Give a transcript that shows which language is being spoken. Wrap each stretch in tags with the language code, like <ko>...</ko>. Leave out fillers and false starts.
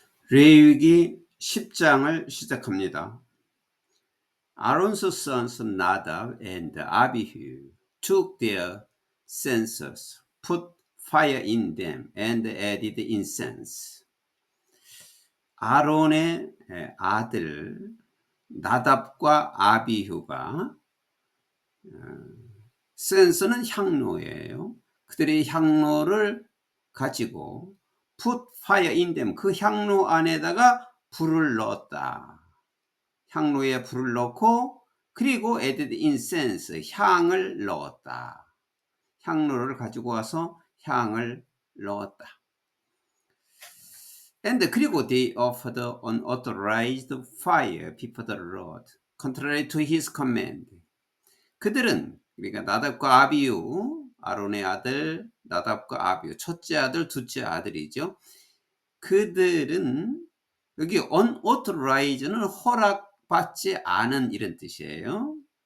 <ko>레위기 10장을 시작합니다.</ko> <en>Aaron's sons Nadab and Abihu took their censers, put fire in them, and added incense.</en> <ko>아론의 아들 나답과 아비후가 센스는 향로예요. 그들의 향로를 가지고</ko> <en>put fire in them,</en> <ko>그 향로 안에다가 불을 넣었다. 향로에 불을 넣고 그리고</ko> <en>added incense,</en> <ko>향을 넣었다. 향로를 가지고 와서 향을 넣었다.</ko> <en>And</en> <ko>그리고</ko> <en>they offered unauthorized fire before the Lord, contrary to his command.</en> <ko>그들은, 그러니까 나답과 아비후, 아론의 아들 나답과 아비후, 첫째 아들, 둘째 아들이죠. 그들은 여기 unauthorized는 허락받지 않은 이런 뜻이에요.</ko>